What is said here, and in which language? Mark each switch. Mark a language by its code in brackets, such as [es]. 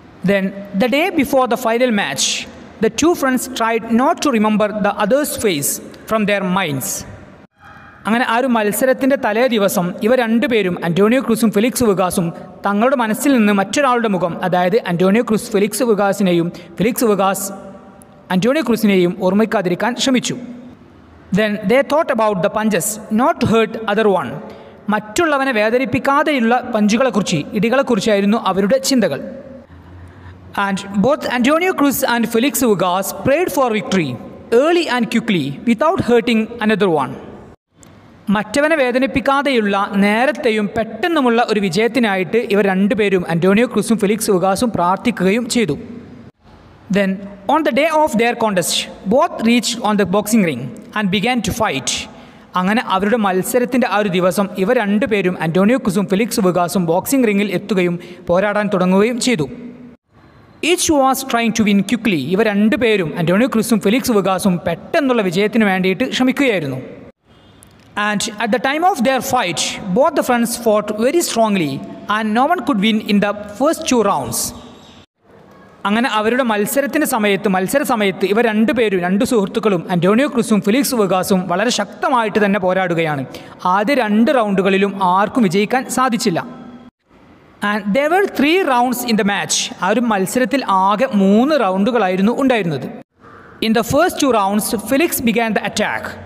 [en] Then the day before the final match the two friends tried not to remember the others face from their minds. [ml] അങ്ങനെ ആ ഒരു മത്സരത്തിൻ്റെ തലേ ദിവസം ഇവർ രണ്ടുപേരും, അന്റോണിയോ ക്രൂസും ഫെലിക്സ് വുഗാസും, തങ്ങളുടെ മനസ്സിൽ നിന്ന് മറ്റൊരാളുടെ മുഖം, അതായത് Antonio cruise Felix വുഗാസിനെയും Felix വുഗാസ് Antonio ക്രൂസിനെയും ഓർമ്മിക്കാതിരിക്കാൻ ശ്രമിച്ചു. [en] Then they thought about the punches not to hurt other one. [ml] മറ്റുള്ളവനെ വേദനിപ്പിക്കാതെയുള്ള ഇടികളെക്കുറിച്ചായിരുന്നു അവരുടെ ചിന്തകൾ. [en] And both Antonio Cruz and Felix Vugas prayed for victory early and quickly without hurting another one. [ml] മറ്റവനെ വേദനിപ്പിക്കാതെയുള്ള നേരത്തെയും പെട്ടെന്നുമുള്ള ഒരു വിജയത്തിനായിട്ട് ഇവർ രണ്ടുപേരും, Antonio ക്രൂസും Felix വുഗാസും, പ്രാർത്ഥിക്കുകയും ചെയ്തു. [en] Then on the day of their contest both reached on the boxing ring and began to fight. [ml] അങ്ങനെ അവരുടെ മത്സരത്തിൻ്റെ ആ ഒരു ദിവസം ഇവർ രണ്ടുപേരും, അന്റോണിയോ ക്രൂസും ഫെലിക്സ് വുഗാസും, ബോക്സിംഗ് റിങ്ങിൽ എത്തുകയും പോരാടാൻ തുടങ്ങുകയും ചെയ്തു. [en] Each was trying to win quickly. [ml] ഇവർ രണ്ടുപേരും, അന്റോണിയോ ക്രൂസും ഫെലിക്സ് വുഗാസും, പെട്ടെന്നുള്ള വിജയത്തിന് വേണ്ടിയിട്ട് ശ്രമിക്കുകയായിരുന്നു. [en] And at the time of their fight both the friends fought very strongly and no one could win in the first 2 rounds. [ml] അങ്ങനെ അവരുടെ മത്സര സമയത്ത് ഇവർ രണ്ട് സുഹൃത്തുക്കളും, അന്റോണിയോ ക്രൂസും ഫെലിക്സ് വുഗാസും, വളരെ ശക്തമായിട്ട് തന്നെ പോരാടുകയാണ്. ആദ്യ 2 റൗണ്ടുകളിലും ആർക്കും വിജയിക്കാൻ സാധിച്ചില്ല. [en] And there were 3 rounds in the match. [ml] ആ ഒരു മത്സരത്തിൽ ആകെ 3 റൗണ്ടുകളായിരുന്നു ഉണ്ടായിരുന്നത്. [en] In the first 2 rounds Felix began the attack.